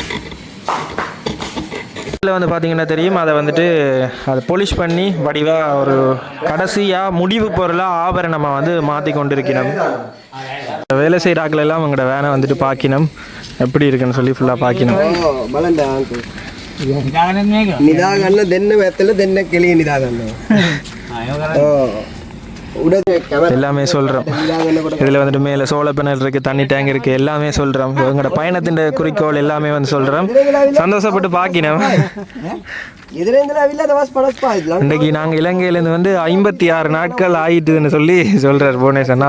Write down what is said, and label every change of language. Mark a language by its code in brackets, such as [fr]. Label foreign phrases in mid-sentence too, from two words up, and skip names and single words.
[ta] இதில் வந்து பார்த்தீங்கன்னா தெரியும் அதை வந்துட்டு அதை பொலிஷ் பண்ணி வடிவாக ஒரு கடைசியாக முடிவு பொருளாக ஆபரணமாக வந்து மாற்றி கொண்டு இருக்கணும். வேலை செய்கிறாக்கள் எல்லாம் அவங்களோட வேனை வந்துட்டு பார்க்கணும் எப்படி இருக்குன்னு சொல்லி ஃபுல்லாக பார்க்கணும். නිදාගන්න දෙන්න ඇත්තල දෙන්න කෙලිය නිදාගන්න. உடனே camera எல்லாமே சொல்கிறோம். இதில் வந்துட்டு மேலே [en] solar panel [ta] இருக்குது, தண்ணி டேங்க் இருக்குது, எல்லாமே சொல்கிறோம். எங்களோட பயணத்தின் குறிக்கோள் எல்லாமே வந்து சொல்கிறோம். சந்தோஷப்பட்டு பார்க்கினோம். இன்றைக்கு நாங்கள் இலங்கையிலேருந்து வந்து 56 நாட்கள் ஆயிட்டுன்னு சொல்லி சொல்கிறார் புவனேஸ்வர்.